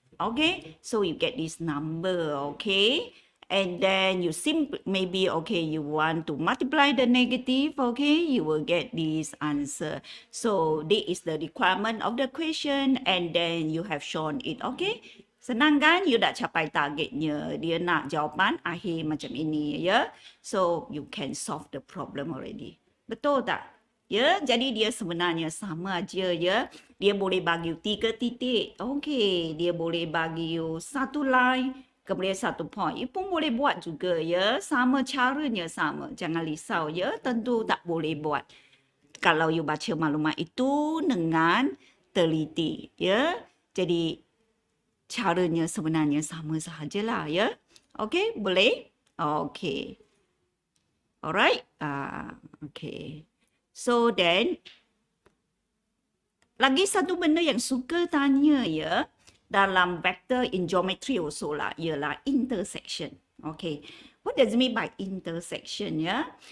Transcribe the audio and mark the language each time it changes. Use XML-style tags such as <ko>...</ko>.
<en>Okay, so you get this number, okay? And then you maybe, okay, you want to multiply the negative, okay, you will get this answer. So this is the requirement of the question, and then you have shown it, okay?</en> <ms>Senang kan? You dah capai targetnya. Dia nak jawapan akhir macam ini, ya.</ms> <en>So you can solve the problem already.</en> <ms>Betul tak? Ya, jadi dia sebenarnya sama aja, ya. Dia boleh bagi you 3 titik. Okay, dia boleh bagi you 1 line. Kemudian 1 point. You pun boleh buat juga ya. Sama caranya sama. Jangan risau ya. Tentu tak boleh buat. Kalau you baca maklumat itu dengan teliti ya. Jadi caranya sebenarnya sama sahajalah ya. Okay, boleh? Okay. Alright. Okay.</ms> <en>So then</en> <ms>lagi satu benda yang suka tanya ya. Dalam vector</ms> <en>in geometry also</en> <ms>lah, ialah intersection. Okay.</ms> <en>What does it mean by intersection ya?</en>